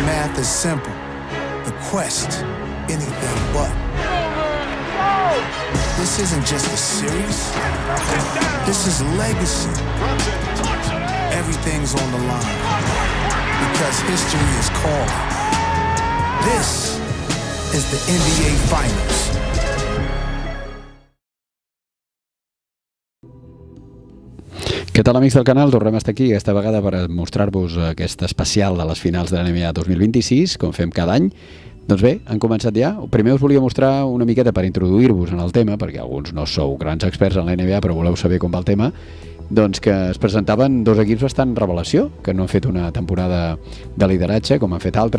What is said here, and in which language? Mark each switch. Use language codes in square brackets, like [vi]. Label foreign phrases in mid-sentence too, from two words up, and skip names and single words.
[en] The math is simple. The quest, anything but. This isn't just a series. This is legacy. Everything's on the line. Because history is calling. This is the NBA Finals. [ca] Què tal, amics del canal? Tornem a estar aquí aquesta vegada per mostrar-vos aquest especial de les finals de la NBA 2026, com fem cada any. Doncs bé, han començat ja. Primer us volia mostrar una miqueta per introduir-vos en el tema, perquè alguns no sou grans experts en la NBA, però voleu saber com va el tema, doncs que es presentaven 2 equips bastant revelació, que no han fet una temporada de lideratge, com han fet altres.